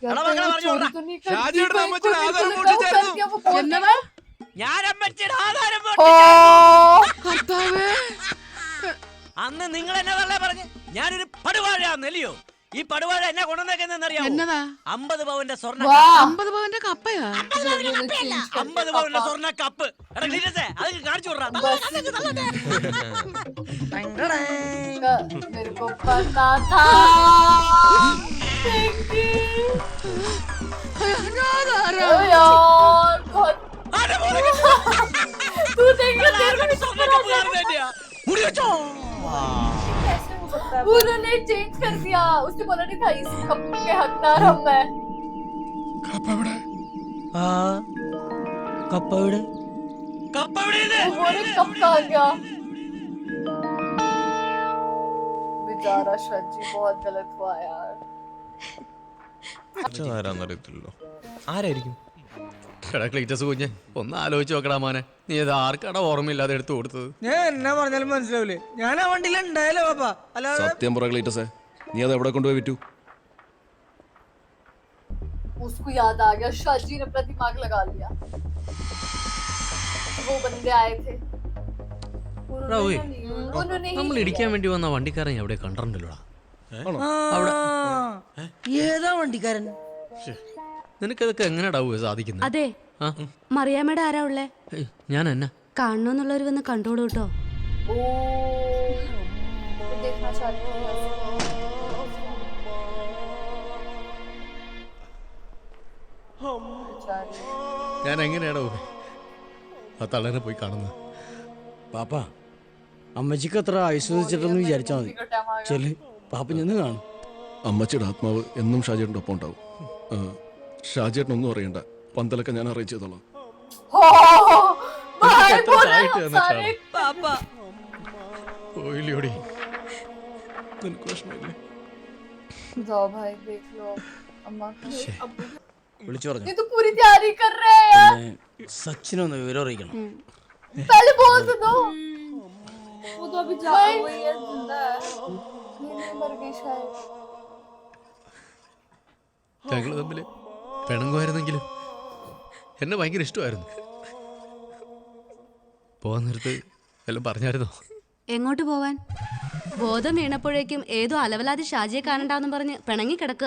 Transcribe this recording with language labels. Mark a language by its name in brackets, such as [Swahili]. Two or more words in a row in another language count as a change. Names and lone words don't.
[Malayalam] ഞാൻ അമ്മച്ചിയുടെ ആധാരം അന്ന് നിങ്ങൾ എന്നതല്ലേ പറഞ്ഞ് ഞാനൊരു പടുവാഴാന്നല്ലയോ? ഈ പടുവാഴ എന്നെ കൊണ്ടുവന്നേക്കുന്നറിയാം. 50 പവന്റെ സ്വർണ്ണ. 50 പവന്റെ കപ്പയാ? 50 പവന്റെ സ്വർണ്ണ കപ്പ്. അത് കാണിച്ചു വിടാ. [Hindi] मेरे को पता था। यार बहुत तू देख उन्होंने चेंज कर दिया। उसने बोला नहीं था इस कप के हकदार हम हैं। कप कहाँ गया? बेचारा शजी, बहुत गलत हुआ यार। [Malayalam] ആരാന്നറിയത്തില്ലല്ലോ. ആരായിരിക്കും? ക്ലീറ്റസ് കുഞ്ഞ്, ഒന്ന് ആലോചിച്ച് നോക്കടാ മോനെ. നീ ഇത് ആർക്കടാ ഓർമ്മയില്ലാതെ എടുത്തു കൊടുത്തത്? ഞാൻ എന്നാ പറഞ്ഞാലും മനസ്സിലാവില്ലേ? ഞാൻ ആ വണ്ടിയിൽ ഉണ്ടായാലോ പാപ്പാ. അല്ലാതെ സത്യം പറ ക്ലീറ്റസേ, നീ അത് എവിടെ കൊണ്ടുപോയി വിറ്റു? [Hindi] उसको याद आ गया, शाजी ने अपना दिमाग लगा लिया। वो बंदे आए थे റാവേ उन्होंने ही [Malayalam] നമ്മൾ ഇടിക്കാൻ വേണ്ടി വന്ന വണ്ടിക്കാരൻ എവിടെ കണ്ടിട്ടുണ്ടല്ലോടാ ഏതാ വണ്ടിക്കാരൻ? നിനക്കതൊക്കെ എങ്ങനെയാടാവുക സാധിക്കുന്നത്? അതെ, മറിയാമ്മയുടെ ആരാ ഉള്ളേ? ഞാൻ എന്നാ കാണണമെന്നുള്ളവർ വന്ന് കണ്ടോളൂ കേട്ടോ. [Hindi] ओ देखना चाहती हूँ [Malayalam] ഞാൻ എങ്ങനെയാടോ ആ തള്ളനെ പോയി കാണുന്നത്? പാപ്പ, അമ്മച്ചിക്ക് അത്ര ആയുസ്വദിച്ചിട്ടെന്ന് വിചാരിച്ചാ മതി. ചെല്, പാപ്പ ചെന്ന് കാണും. അമ്മച്ചിയുടെ ആത്മാവ് എന്നും ഷാജേട്ടൻ്റെ ഒപ്പം ഉണ്ടാവും. ഷാജേട്ടൻ ഒന്നും അറിയണ്ട, പന്തലൊക്കെ ഞാൻ അറേഞ്ച് ചെയ്തോളാം. പോയില്ലോടി. നിനക്ക് വിഷമമില്ലേ? [Hindi] जाओ भाई देख लो अम्मा [Malayalam] വിളിച്ചു പറഞ്ഞു. [Hindi] ये तो पूरी तैयारी कर रहे हैं यार [Malayalam] സച്ചിനൊന്ന് വിവരം അറിയിക്കണം. [Hindi] पहले बोल तो दो वो तो अभी जा हुई है जिंदा है नहीं मर गई शायद [Malayalam] ഞങ്ങൾ തമ്മിൽ പിണങ്ങുമായിരുന്നെങ്കിലും എന്നെ ഭയങ്കര ഇഷ്ടമായിരുന്നു. പോകാൻ നേരത്ത് എല്ലാം പറഞ്ഞായിരുന്നോ? എങ്ങോട്ട് പോവാൻ? ബോധം വീണപ്പോഴേക്കും ഏതോ അലവലാതി ഷാജിയെ കാണണ്ടാന്നും പറഞ്ഞ് പിണങ്ങി കിടക്കുക.